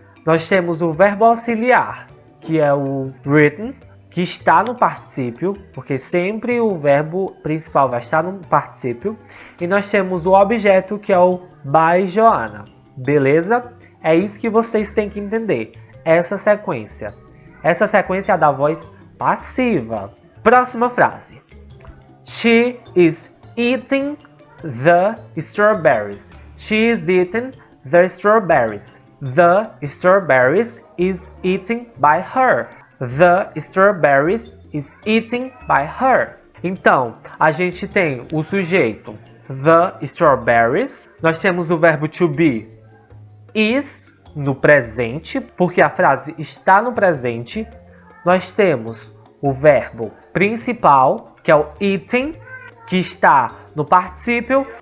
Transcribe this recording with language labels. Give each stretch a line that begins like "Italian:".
Portuguese: Nós temos o verbo auxiliar, que é o written, que está no particípio, porque sempre o verbo principal vai estar no particípio. E nós temos o objeto, que é o by Joanna. Beleza? É isso que vocês têm que entender. Essa sequência. Essa sequência é da voz passiva. Próxima frase.
English: She is eating the strawberries. She is eating the strawberries. The strawberries is eaten by her. The strawberries is eaten by her.
Portuguese: Então, a gente tem o sujeito, the strawberries. Nós temos o verbo to be, is, no presente, porque a frase está no presente. Nós temos o verbo principal, que é o eating, que está no particípio.